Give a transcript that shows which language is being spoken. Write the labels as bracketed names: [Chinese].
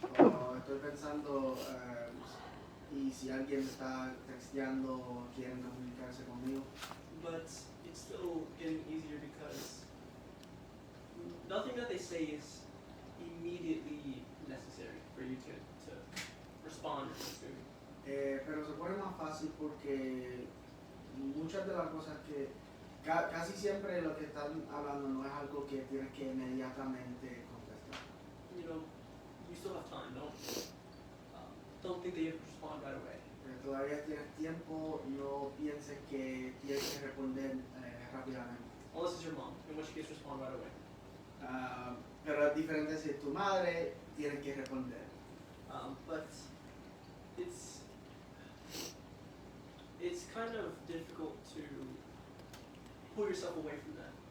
[Spanish] O estoy pensando, y si alguien me está texteando o quieren comunicarse conmigo. [English] But it's still getting easier because nothing that they say is immediately necessary for you to respond or consume. [Spanish] Pero se pone más fácil porque muchas de las cosas que casi siempre lo que están hablando no es algo que tienes que inmediatamente contestar. [English] You still have time. Don't think that you have to respond right away. [Spanish] Todavía tienes tiempo, no pienses que tienes que responder rápidamente. [English] Unless it's your mom, in which case respond right away. [Spanish] Pero es diferente si es tu madre, tienes que responder. [English] But it's kind of difficult to pull yourself away from that.